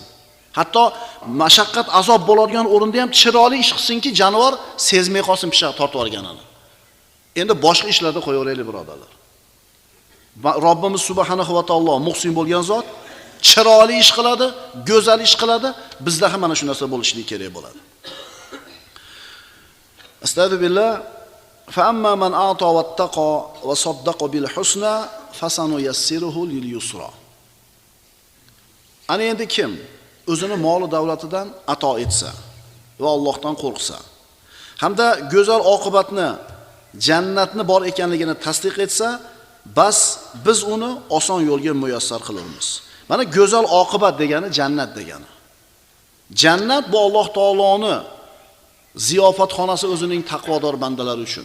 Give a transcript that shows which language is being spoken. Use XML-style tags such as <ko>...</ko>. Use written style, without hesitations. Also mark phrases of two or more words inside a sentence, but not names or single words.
<uz>Hatto mashaqqat, azob bo'ladigan o'rinda ham chiroyli ish qilsinki, jonivor sezmay qolsin pishoq tortib olganini. Endi boshqa ishlarda qo'yaveraylik birodarlar. Robbimiz</uz> <ar>سبحانه وتعالى</ar> <uz>muhsin bo'lgan zot, chiroyli ish qiladi, go'zal ish qiladi. Bizda ham mana shu narsa bo'lishi kerak bo'ladi. Astagfirullah.</uz> <ar>فأما من أعطى واتقى وصدق بالحسنى فسنيسره لليسرى.</ar> <uz>Ana endi kim o'zini moli davlatidan ato etsa va Allohdan qo'rqsa, hamda go'zal oqibatni, jannatni bor ekanligini tasdiq etsa, bas biz uni oson yo'lga muyassar qilamiz. Mana go'zal oqibat degani jannat degani. Jannat bu Alloh taoloning ziyofatxonasi o'zining taqvodor bandalari uchun.</uz>